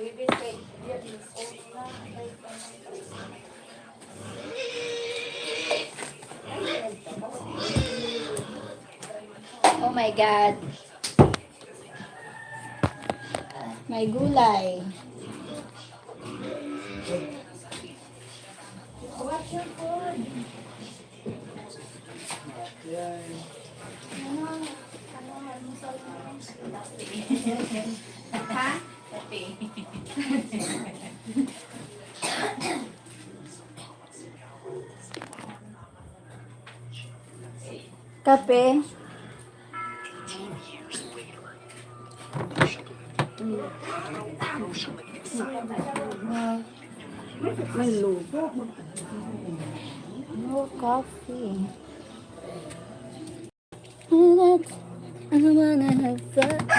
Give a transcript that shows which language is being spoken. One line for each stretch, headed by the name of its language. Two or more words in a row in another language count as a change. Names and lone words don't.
English: Oh my God. May gulay. What's your food? Ha?
Filipino: Kape. May lugo.
English: No coffee. I wanna have fun.